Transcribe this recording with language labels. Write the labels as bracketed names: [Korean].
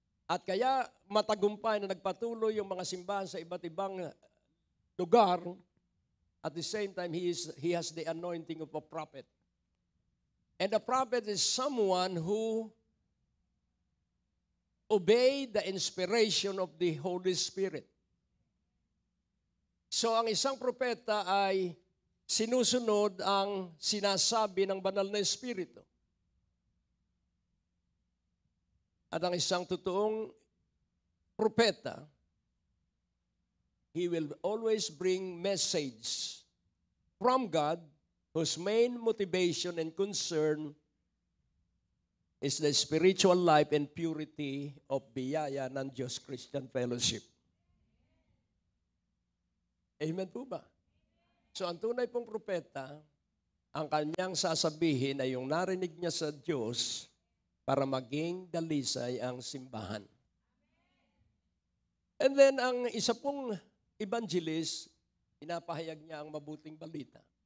[Filipino] At kaya matagumpay na nagpatuloy yung mga simbahan sa iba't ibang lugar. [English] At the same time, he has the anointing of a prophet. And a prophet is someone who obey the inspiration of the Holy Spirit. [Filipino] So ang isang propeta ay sinusunod ang sinasabi ng banal na Espiritu. At ang isang totoong propeta, [English] he will always bring message from God whose main motivation and concern is the spiritual life and purity of biyaya ng Diyos Christian Fellowship. [Filipino] Amen po ba? So ang tunay pong propeta, ang kanyang sasabihin ay yung narinig niya sa Diyos para maging dalisay ang simbahan. [English] And then [Filipino] ang isa pong evangelist, pinapahayag niya ang mabuting balita.